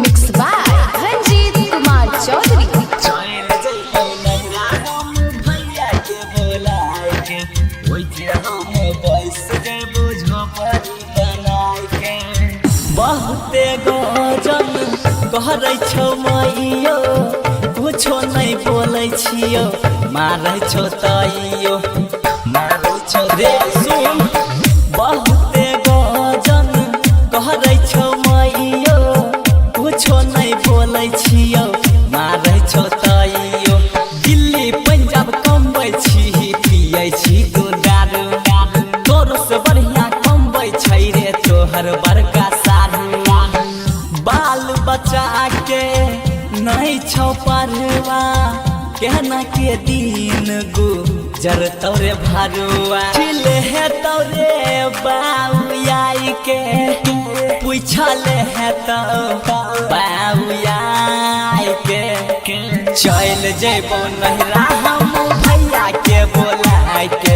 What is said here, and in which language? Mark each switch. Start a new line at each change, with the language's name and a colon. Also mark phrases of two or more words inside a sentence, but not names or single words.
English: मिक्स बाय रंजीत कुमार चौधरी।
Maithili: चल जइबो नहरा हम भैया के बोलाए के। ओइ जे हम बैस जइबो झोपड़ी बनाई के। बहुते गजन कहै छौ मैयो कुछो नहीं बोलै छियो। मारै छौ तैयो मारै छौ रे सुन। बहुते गजन कहै छौ मैयो कुछो नहीं बोलै छियो। मारै छौ तैयो दिल्ली पंजाब कमबै छी पियै छी तू दारू। तोरो से बढ़िया कमबै छै रे तोहर बड़का सारू। बाल बच्चा के नहीं छौ परवा केना के दिन गुजर तोरे भरुआ। चिले है तोरे बाउयाई के पूछले है तो बाउयाई के। चल जइबो नहरा हम भैया के बोलाए के।